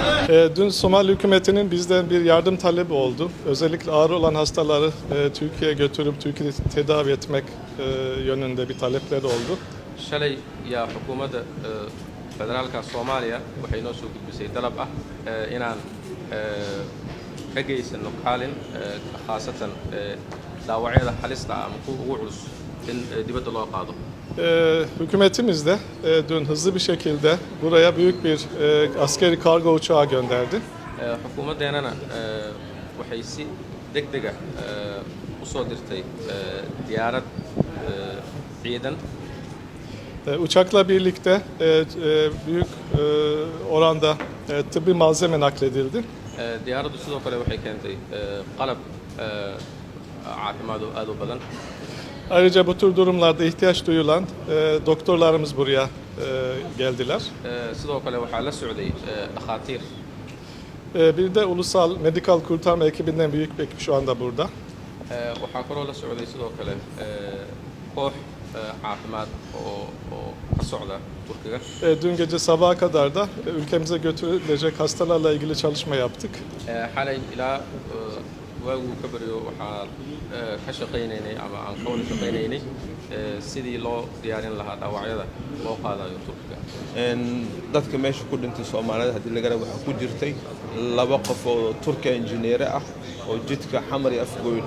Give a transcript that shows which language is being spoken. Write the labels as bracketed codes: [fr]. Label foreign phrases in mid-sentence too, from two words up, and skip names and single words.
[tr] Dün Somali hükümetinin bizden bir yardım talebi oldu. Özellikle ağır olan hastaları Türkiye'ye götürüp Türkiye'de tedavi etmek yönünde bir talepleri oldu. [so] shalay yaa xukuumadda federaalka Soomaaliya waxay noo soo gudbisay dalab ah inaan ka geysano kaalin khaasatan dhaawacyada halista ah ama kuwa ugu culus in dibadda loo qaado. [tr] Hükümetimiz de dün hızlı bir şekilde buraya büyük bir askeri kargo uçağı gönderdi. [so] Xukuumaddeenana waxay si degdeg ah u soo dirtay diyaarad ciidan. [tr] Uçakla birlikte büyük oranda tıbbi malzeme nakledildi. [so] Diyaaraddu sidoo kale waxay keentay qalab caafimaad oo aad u badan. [tr] Ayrıca bu tür durumlarda ihtiyaç duyulan doktorlarımız buraya geldiler. [so] Sidoo kale waxaa la socday dhakhaatiir. [tr] Bir de Ulusal Medikal Kurtarma ekibinden büyük bir ekip şu anda burada. [so] Waxaa kaloo la socday sidoo kale koox caafimaad oo ka socda Turkiga. [tr] Dün gece sabaha kadar da ülkemize götürülecek hastalarla ilgili çalışma yaptık. [so] Xalay ilaa waaguu ka baryo waxaan ka shaqaynaynay ama aan ka wada shaqaynaynay sidii loo diyaarin lahaa dhaawacyada loo qaadayo Turkiga. Dadka meesha ku dhintay Soomaalida haddii laga rabo waxaa ku jirtay 2 qof oo Turki injineer ah oo jidka xamar iyo afgooy